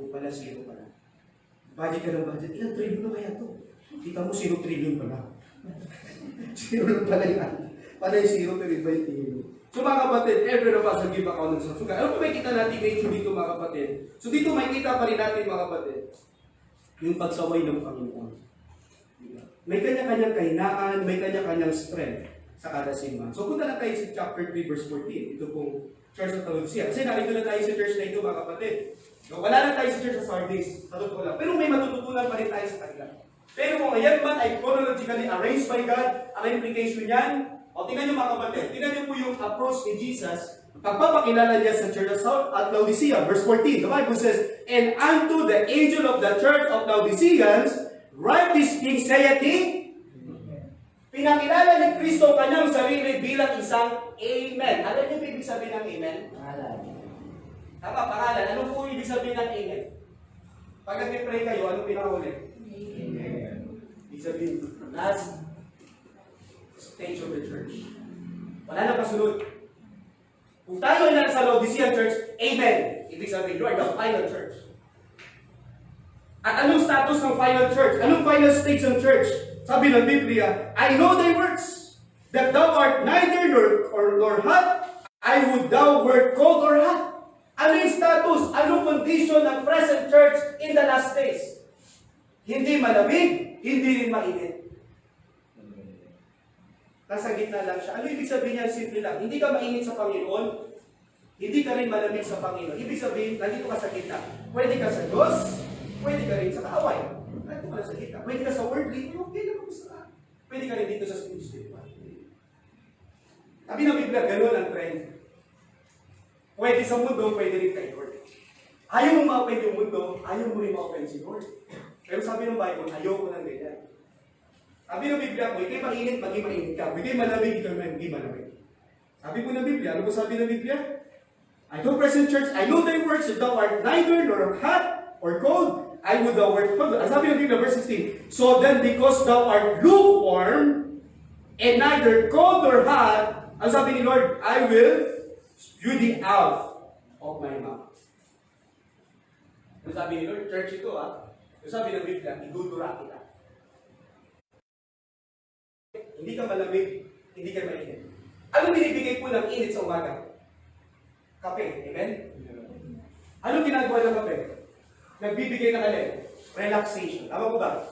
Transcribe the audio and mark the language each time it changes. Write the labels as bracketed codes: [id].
[tl] Yung pala, 0 pala. Budget ka ng budget, ilang trillion na kaya to? Kita mo, 0 trillion pala. Zero lang pala yan. Pala yung zero, pero iba yung tingin mo. So mga kapatid, [en] every of us will give account [tl] ng sa suga. Ano po makikita natin nature dito mga kapatid? So dito makikita pa rin natin mga kapatid, yung pagsaway ng Panginoon. May kanya-kanyang kahinaan, may kanya-kanyang strength sa kada simbahan. So punta na tayo sa chapter 3 verse 14. Ito pong Church of Laodicea. Kasi narito na tayo sa church na ito mga kapatid. So, wala na tayo sa church sa Sardis. Sa totoo lang. Pero may matututunan pa rin tayo sa kanila. Pero kung ayan man ay chronologically arranged by God, ang implication niyan, o tingnan niyo mga kapatid, tingnan niyo po yung approach ni Jesus, pagpapakilala niya sa church at Laodicea, verse 14. [en] The Bible says, "And unto the angel of the church of Laodiceans, write this thing, saith he." [tl] Pinakilala ni Kristo kanyang sarili bilang isang Amen. Alam niyo ibig sabihin ng Amen? Tama, pangalan. Ano po ibig sabihin ng Amen? Pag nag-pray kayo, ano pinakahuli? Amen. Ibig sabihin, [en] last stage of the church. [tl] Wala na kasunod. Kung tayo ay nasa Laodicean church, Amen. Ibig sabihin, [en] you are the final church. [tl] At anong status ng final church? Anong final stage ng church? Sabi ng Biblia, [en] "I know thy works, that thou art neither nor hot, I would thou wert cold or hot." [tl] Ano yung status? [en] Anong condition ng present church in the last days? [tl] Hindi malamig, hindi rin mainit. Nasa gitna lang siya. Ano ibig sabihin niya? Simple lang. Hindi ka mainit sa Panginoon, hindi ka rin malamig sa Panginoon. Ibig sabihin, nandito ka sa gitna. Pwede ka sa Diyos, pwede ka rin sa kaaway. Nandito ka sa gitna. Pwede ka sa worldly, okay na kamusta ka. Pwede ka rin dito sa spiritual. Sabi ng Biblia, gano'n ang trend. Pwede sa mundo, pwede rin kay Lord. Ayaw mo ma-open yung mundo, ayaw mo rin ma-open si Lord. Pero sabi ng Bible, ayaw ko ng ganyan. Sabi ng Biblia, kung ikay mainit, maging mainit ka. Kung ikay malamig, ikaw maging malamig. Sabi po ng Biblia, ano po sabi ng Biblia? [en] "I know, present church, I know thy works, that thou art neither nor hot or cold, I would thou wert cold." [tl] Ang sabi ng Biblia, verse 16, [en] "So then, because thou art lukewarm, and neither cold nor hot," [tl] ang sabi ni Lord, [en] "I will spew thee out of my mouth." [tl] Ang sabi ni Lord, church ito ang sabi ng Biblia, idudura kita. Hindi ka malamig, hindi ka mainit. Ano binibigay po ng init sa umaga? Kape, amen? Anong ginagawa ng kape? Nagbibigay ng alin? Relaxation. Tama po ba?